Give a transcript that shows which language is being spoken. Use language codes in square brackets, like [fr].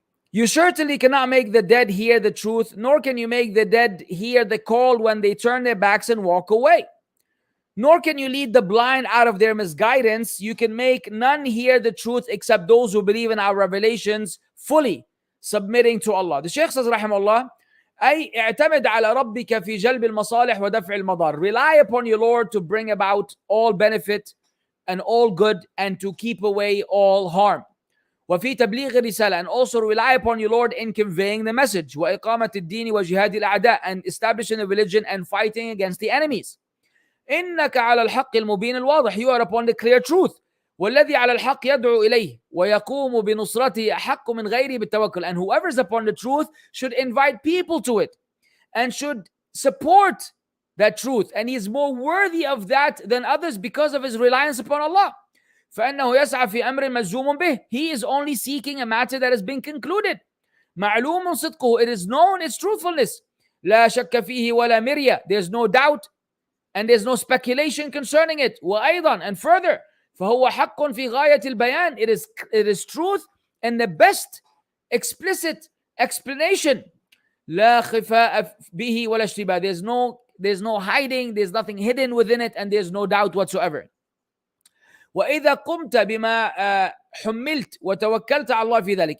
[en] You certainly cannot make the dead hear the truth, nor can you make the dead hear the call when they turn their backs and walk away. Nor can you lead the blind out of their misguidance. You can make none hear the truth except those who believe in our revelations fully, submitting to Allah. The Shaykh says, [ar] rahimahullah, أي اعتمد على ربك في جلب المصالح ودفع المضار. [en] Rely upon your Lord to bring about all benefit and all good and to keep away all harm. [ar] وفي تبليغ الرسالة, [en] and also rely upon your Lord in conveying the message. [ar] وإقامة الدين وجهاد الأعداء, [en] and establishing a religion and fighting against the enemies. [ar] إنك على الحق المبين الواضح. [en] You are upon the clear truth. [ar] والذي على الحق يدعو إليه ويقوم بنصرته أحق من غيره بالتوكل. [en] And whoever is upon the truth should invite people to it and should support that truth. And he is more worthy of that than others because of his reliance upon Allah. [ar] فإنه يسعى في أمر مجزوم به. [en] He is only seeking a matter that has been concluded. [ar] معلوم صدقه. [en] It is known its truthfulness. [ar] لا شك فيه ولا مرية. [en] There's no doubt and there's no speculation concerning it. [ar] وأيضا, [en] and further, [ar] فهو حق في غاية البيان. [en] It is truth and the best explicit explanation. [ar] لا خفاء به ولا اشتباه. [en] There's no hiding, there's nothing hidden within it, and there's no doubt whatsoever. [ar] وإذا قمت بما حملت وتوكلت على الله في ذلك.